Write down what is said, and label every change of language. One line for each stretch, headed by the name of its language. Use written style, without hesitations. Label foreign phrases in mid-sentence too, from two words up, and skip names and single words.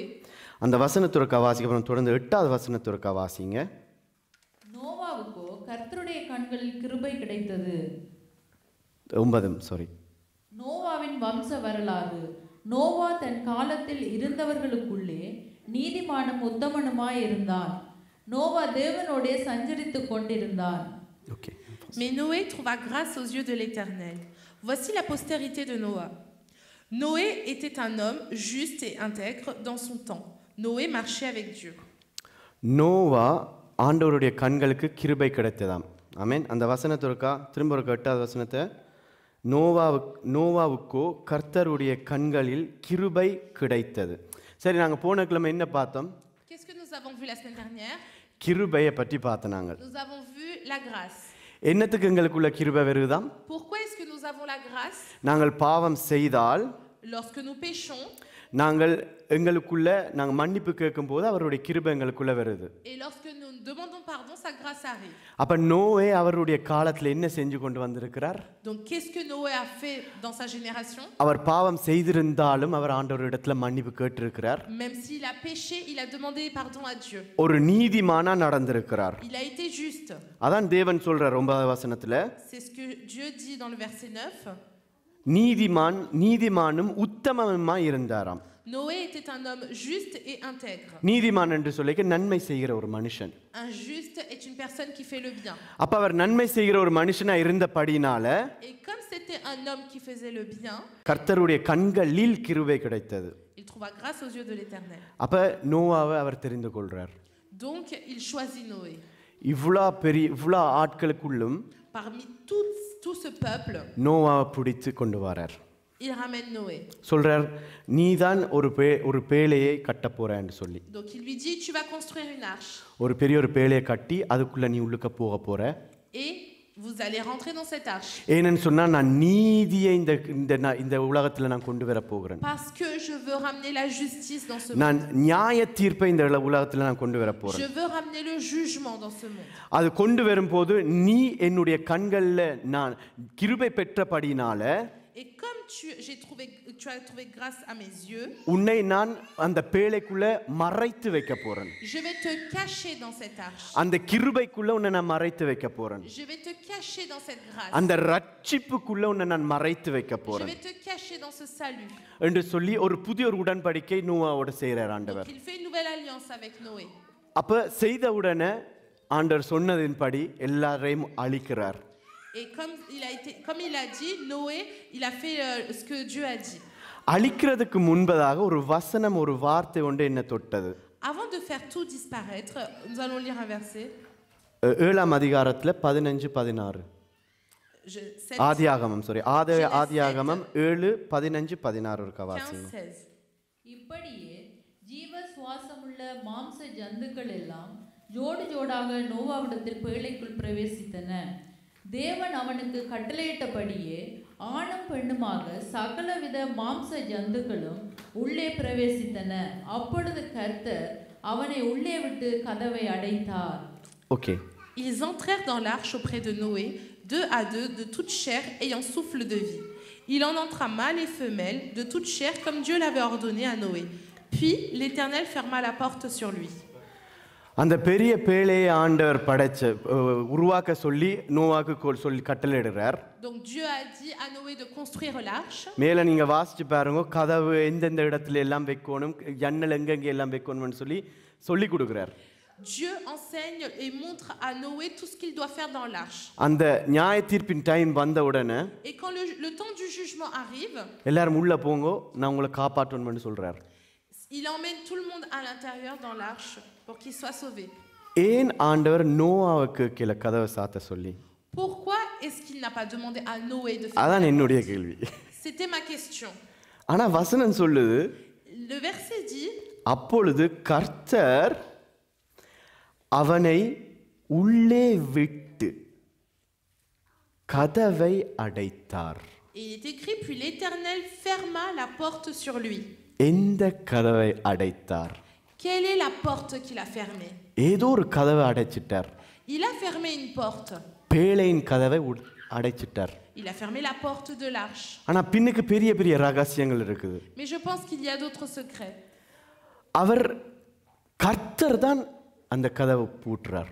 Tamil: அந்த வசனத்திற்கு வாசிக்க தொடர்ந்து 8வது வசனத்திற்கு வாசிங்க. நோவாவுக்கோ கர்த்தருடைய கண்களில் கிருபை கிடைத்தது. 9 நோவாவின் வம்ச வரலாறு. நோவா தன் காலத்தில் இருந்தவர்களுக்குள்ளே நீதிமானும் உத்தமனுமாய் இருந்தான். நோவா தேவனோடே சஞ்சரித்துக் கொண்டிருந்தான்.
French: Mais Noé trouva grâce aux yeux de l'Éternel. Voici la postérité de Noé. Noé était un homme juste et intègre dans son temps. Noé marchait avec Dieu.
Tamil: நோவா ஆண்டவருடைய கண்களுக்கு கிருபை கிடைத்ததாம். ஆமென். அந்த வசனத்திற்கா திரும்ப ஒரு 8வது வசனத்தை, நோவாவுக்கோ கர்த்தருடைய கண்களில் கிருபை கிடைத்தது. சரி, நாங்கள் போன கிழமை என்ன பார்த்தோம்?
French: Qu'est-ce que nous avons vu la semaine dernière?
Tamil: கிருபையை பற்றி பார்த்தோம். நாங்கள்
French: Nous avons vu la grâce.
Tamil: என்னத்துக்கு எங்களுக்குள்ள கிருபை வருதாம்?
French: Pourquoi est-ce que nous avons la grâce?
Tamil: நாங்கள் பாவம் செய்தால்,
French: Lorsque nous péchons,
Tamil: நாங்கள் மன்னிப்பு கேட்கும் போது அவருடைய கிருபை எங்களுக்குள்ள வருது.
French: et lorsque nous demandons pardon, sa grâce arrive.
Tamil: அப்ப நோவே அவருடைய காலத்துல என்ன செஞ்சு கொண்டு வந்திருக்கிறார்?
French: Donc qu'est-ce que Noé a fait dans sa génération?
Tamil: அவர் பாவம் செய்திருந்தாலும் அவர் ஆண்டவரிடத்துல மன்னிப்பு கேட்டிருக்கிறார்.
French: Même s'il a péché, il a demandé pardon à Dieu.
Tamil: ஒரு நீதிமானா நடந்திருக்கிறார்.
French: Il a été juste.
Tamil: அதான் தேவன் சொல்றார் 9வது வசனத்துல.
French: C'est ce que Dieu dit dans le verset 9.
Tamil: நீதிமானும் உத்தமனுமாய் இருந்தாராம்.
French: Noé était un homme juste et intègre.
Tamil: நீதிமான் என்று சொல்லிக்க நன்மை செய்கிற ஒரு மனுஷன்.
French: Un juste est une personne qui fait le bien.
Tamil: அப்ப அவர் நன்மை செய்கிற ஒரு மனுஷனா இருந்தபடினால,
French: Et comme c'était un homme qui faisait le bien,
Tamil: கர்த்தருடைய கண்களில் கிருபை கிடைத்தது.
French: il trouva grâce aux yeux de l'Éternel.
Tamil: அப்ப நோவாவை அவர் தெரிந்து கொள்றார்.
French: Donc il choisit Noé.
Tamil: இவ்வளோ ஆட்களுக்குள்ளும்
French: Parmi tout ce peuple,
Tamil: நோவாவை பிடித்து கொண்டு வரார்.
French: il ramène Noé.
Tamil: சொல்றார், நீதான் ஒரு பேழையை கட்ட போறேன்னு சொல்லி.
French: Donc il lui dit, tu vas construire une arche.
Tamil: ஒரு பெரிய ஒரு பேழையை கட்டி அதுக்குள்ள நீ உள்ளுக்க போக போற.
French: Et vous allez rentrer dans cette arche.
Tamil: ஏன்னு சொன்னா நான் நீதியை இந்த உலகத்துல நான் கொண்டு வர போகிறேன்.
French: Parce que je veux ramener la justice dans ce monde.
Tamil: நான் நியாய தீர்ப்பை இந்த உலகத்துல நான் கொண்டு வர போறேன்.
French: Je veux ramener le jugement dans ce monde.
Tamil: அது கொண்டு வரும்போது நீ என்னுடைய கண்கள்ல நான் கிருபை பெற்றபடினால,
French: Et comme tu as trouvé grâce à mes yeux,
Tamil: உன்னை நான் அந்த பேழைக்குள்ள மறைத்து வைக்க போறேன்.
French: je vais te cacher dans cette arche.
Tamil: அந்த கிருபைக்குள்ள உன்னை நான் மறைத்து வைக்க போறேன்.
French: Je vais te cacher dans cette grâce.
Tamil: அந்த ரட்சிப்புக்குள்ள உன்னை நான் மறைத்து வைக்க
French: Je
Tamil: போறேன்
French: vais te cacher dans ce salut.
Tamil: என்று சொல்லி ஒரு புதிய ஒரு உடன்படிக்கை நோவாவோட செய்றார் ஆண்டவர்.
French: Donc il fait une nouvelle alliance avec Noé.
Tamil: அப்ப செய்த உடனே ஆண்டவர் சொன்னதின்படி எல்லாரையும் அழிக்கிறார்.
French: Et comme il a dit, Noé, il a fait ce que Dieu a dit.
Tamil: அழிக்கிறதுக்கு முன்பதாக ஒரு வசனம், ஒரு வார்த்தை ஒன்று என்ன தொட்டது.
French: Avant de faire tout disparaître, nous allons lire un verset.
Tamil: 7ஆம் அதிகாரத்துல 15-16. ஆதியாகமம் ஆதியாகமம் 7:15-16 இருக்க வாசிங்க. இப்படியே வாசமுள்ள மாம்ச ஜந்துக்கள் எல்லாம் ஜோடு ஜோடாக நோவாவிடத்தில் பேழைக்குள் பிரவேசித்தன. தேவன் அவனுக்கு கட்டளையிட்டபடியே ஆணும் பெண்ணுமாக சகலவித மாம்ச ஜந்துக்களும் உள்ளே பிரவேசித்தன. அப்பொழுது கர்த்தர் அவனை உள்ளே விட்டு கதவை அடைத்தார். ஓகே.
French: Ils entrèrent dans l'arche auprès de Noé, deux à deux, de toute chair ayant souffle de vie. Il en entra mâle et femelle, de toute chair, comme Dieu l'avait ordonné à Noé. Puis l'Éternel ferma la porte sur lui.
Tamil: அந்த பெரிய பேழையை ஆண்டவர் படைச்ச உருவாக்க சொல்லி நோவாக்கு சொல்லி கட்டளையிடுறார்.
French: Donc Dieu a dit à Noé de construire l'arche.
Tamil: மேல நீங்க வாசிச்சு பாருங்க, கதவு எந்தெந்த இடத்துல எல்லாம் வைக்கணும், ஜன்னல் எங்கெங்க எல்லாம் வைக்கணும்னு சொல்லி கொடுக்குறார்.
French: Dieu enseigne et montre à Noé tout ce qu'il doit faire dans l'arche.
Tamil: அந்த நியாய தீர்ப்பின் டைம் வந்த உடனே
French: Et quand le temps du jugement arrive,
Tamil: எல்லாரும் உள்ள போங்க, நான் உங்களை காப்பாற்றணும்னு சொல்றார்.
French: il emmène tout le monde à l'intérieur dans l'arche pour qu'il soit sauvé.
Tamil: ஏன் ஆண்டவர் நோவாவுக்கு கீழே கதவை சாத்த சொல்லி?
French: Pourquoi est-ce qu'il n'a pas demandé à Noé de faire?
Tamil: அதான் என்னுடைய கேள்வி.
French: C'était ma question.
Tamil: ஆனா வசனம் சொல்லுது,
French: Le verset dit,
Tamil: அப்பொழுது கர்த்தர் அவனை உள்ளே விட்டு கதவை அடைத்தார்.
French: et il est écrit, puis l'Éternel ferma la porte sur lui.
Tamil: எந்த கதவை அடைத்தார்?
French: Quelle est la porte qu'il a fermée?
Tamil: ஏதோ ஒரு கதவை அடைச்சிட்டார்.
French: Il a fermé une porte.
Tamil: பேழையின் கதவை அடைச்சிட்டார்.
French: Il a fermé la porte de l'arche.
Tamil: ஆனா பின்னுக்கு பெரிய பெரிய ரகசியங்கள் இருக்குது.
French: Mais je pense qu'il y a d'autres secrets.
Tamil: அவர் கர்த்தர் தான் அந்த கதவை பூட்டுறார்.